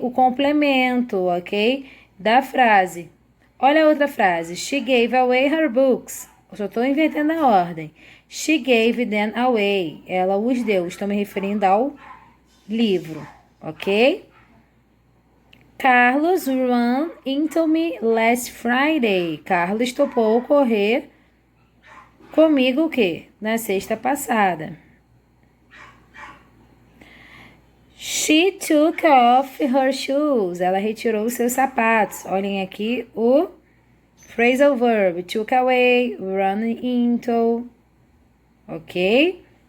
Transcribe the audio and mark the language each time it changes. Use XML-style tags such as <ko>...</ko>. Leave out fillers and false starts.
<pt>O complemento, ok? Da frase. Olha a outra frase.</pt> <en>She gave away her books.</en> <pt>Eu só estou invertendo a ordem.</pt> <en>She gave them away.</en> <pt>Ela os deu. Estou me referindo ao livro, ok?</pt> <en>Carlos ran into me last Friday.</en> <pt>Carlos topou correr comigo o quê? Na sexta passada.</pt> <en>She took off her shoes.</en> <pt>Ela retirou os seus sapatos. Olhem aqui o phrasal verb. Took away, run into. Ok?</pt>